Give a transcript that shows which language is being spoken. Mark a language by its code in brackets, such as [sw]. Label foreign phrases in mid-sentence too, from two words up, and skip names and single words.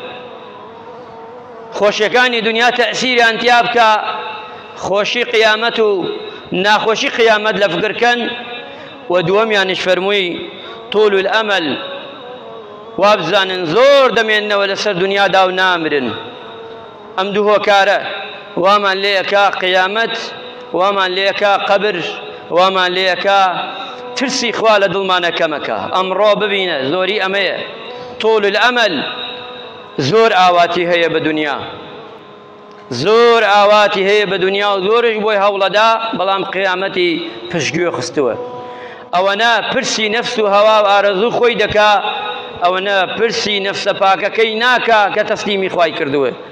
[ckb] خۆشیەکانی دنیا تەئسیریان تیا بکە خۆشی قیامەت و ناخۆشی قیامەت لە فکرکەن و دووەمیانش فەرمووی [ar] طول الأمل [ckb] وابزانن زۆر دەمێننەوە لەسەر دنیادا و نامرن ئەم دوو هۆکارە وامان لێیەکە قیامەت وامان لێیەکە قەبر وامان لێیەکە ترسی خوا لە دڵمانە کەمەکە ئەمڕۆ ببینە زۆری ئەمەیە [ar] طول الأمل [ckb] زۆر ئاواتی هەیە بە دنیا زۆر ئاواتی هەیە بە دنیا و زۆرش بۆی هەوڵەدا بەڵام قیامەتی پشتگوێ خستووە ئەوەنە پرسی نەفس و هەوا و ئارەزوو خۆی دەکا ئەوەنە پرسی نەفسە پاکەکەی ناکا کە تەسلیمی خوای کردووە